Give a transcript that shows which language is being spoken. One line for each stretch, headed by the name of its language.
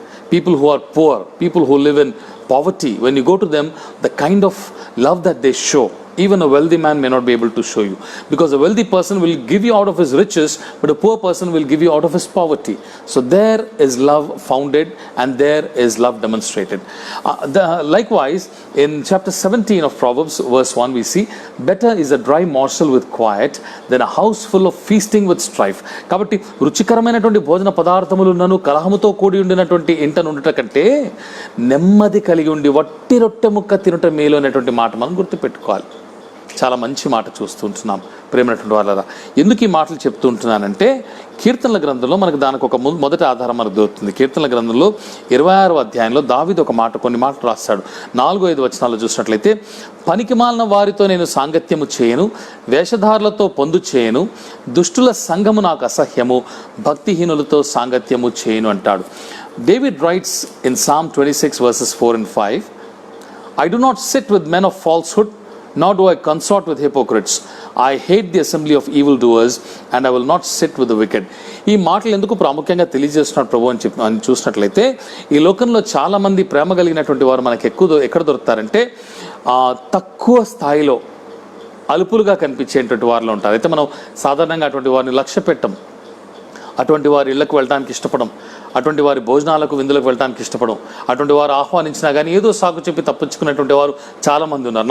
English: People who are poor, people who live in poverty, when you go to them, the kind of love that they show, even a wealthy man may not be able to show you, because a wealthy person will give you out of his riches, but a poor person will give you out of his poverty. So there is love founded and there is love demonstrated. Likewise, in chapter 17 of Proverbs verse 1 we see, better is a dry morsel with quiet than a house full of feasting with strife.
Telugu: కాబట్టి రుచికరమైనటువంటి భోజన పదార్థములున్నను కలహముతో కూడి ఉండినటువంటి ఇంట నుండుట కంటే నెమ్మది కలిగి ఉండి వట్టి రొట్టె ముక్క తినుట మేలు అనేటువంటి మాట మనం గుర్తుపెట్టుకోవాలి. చాలా మంచి మాట చూస్తుంటున్నాం ప్రేమైనటువంటి వాళ్ళరా. ఎందుకు ఈ మాటలు చెప్తూ ఉంటున్నానంటే, కీర్తనల గ్రంథంలో మనకు దానికి ఒక మొదటి ఆధారం మనకు దొరుకుతుంది. కీర్తనల గ్రంథంలో 26వ అధ్యాయంలో దావీదు ఒక మాట, కొన్ని మాటలు రాస్తాడు. 4-5 వచనాల్లో చూసినట్లయితే, పనికిమాలిన వారితో నేను సాంగత్యము చేయను, వేషధారులతో పొందు చేయను, దుష్టుల సంఘము నాకు అసహ్యము, భక్తిహీనులతో సాంగత్యము చేయను అంటాడు.
English: David writes in Psalm 26 verses 4 and 5, I do not sit with men of falsehood, nor do I consort with hypocrites. I hate the assembly of evildoers, and I will not sit with the wicked.
Telugu: ఈ మాటలు ఎందుకు ప్రాముఖ్యంగా తెలియజేస్తున్నాడు ప్రభు అని చూసినట్లయితే, ఈ లోకంలో చాలామంది ప్రేమ కలిగినటువంటి వారు మనకు ఎక్కడ దొరుకుతారంటే, తక్కువ స్థాయిలో అలుపులుగా కనిపించేటువంటి వారిలో ఉంటారు. అయితే మనం సాధారణంగా అటువంటి వారిని లక్ష్య పెట్టం, అటువంటి వారి ఇళ్లకు వెళ్ళడానికి ఇష్టపడం, అటువంటి వారి భోజనాలకు విందులకు వెళ్ళడానికి ఇష్టపడం, అటువంటి వారు ఆహ్వానించినా కానీ ఏదో సాకు చెప్పి తప్పించుకునేటువంటి వారు చాలామంది ఉన్నారు.